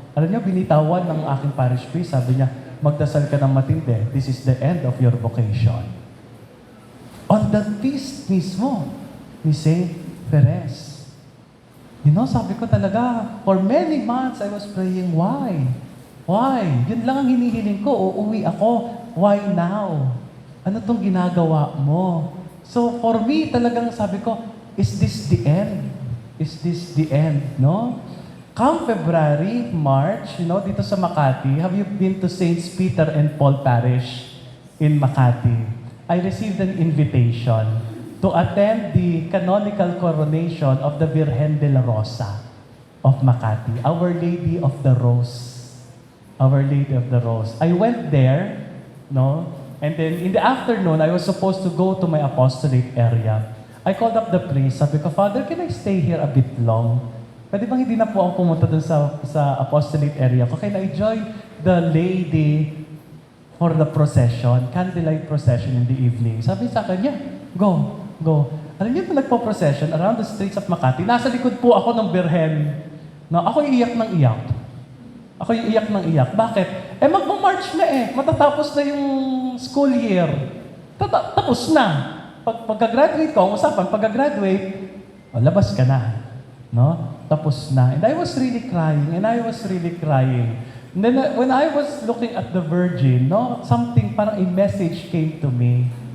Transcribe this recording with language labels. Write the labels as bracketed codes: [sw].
[tl] Alam niyo, binitawan ng aking parish priest, sabi niya, magdasal ka ng matindi. [en] This is the end of your vocation. On the feast [tl] mismo ni [en] St. Therese. You know, [tl] sabi ko talaga, [en] for many months I was praying, why? Why? [tl] Yun lang ang hinihiling ko, uuwi ako. [en] Why now? [tl] Ano tong ginagawa mo? [en] So for me, [tl] talagang sabi ko, [en] is this the end? Is this the end? No? Come February, March, you know, [tl] dito sa Makati, [en] have you been to Saints Peter and Paul Parish in Makati? I received an invitation to attend the canonical coronation of the Virgen de la Rosa of Makati, Our Lady of the Rose. Our Lady of the Rose. I went there, no? And then in the afternoon, I was supposed to go to my apostolate area. I called up the priest. [tl] Sabi ko, Father, [en] can I stay here a bit long? [tl] Pwede bang hindi na po ako pumunta dun sa apostolate area ko? [en] Can I join the lady for the procession, candlelight procession in the evening? [tl] Sabi sa akin, [en] yeah, go. [tl] Alam niyo po, nagpo-procession around the streets of Makati. Nasa likod po ako ng Birhen. No, ako iiyak ng iyak. Ako yung iyak ng iyak. Bakit? Magma-march na Matatapos na yung school year. Tapos na. Pagka-graduate ko, ang usapan, pagka-graduate, labas ka na. No? Tapos na. [en] And I was really crying. And then when I was looking at the Virgin, no, something, parang a message came to me.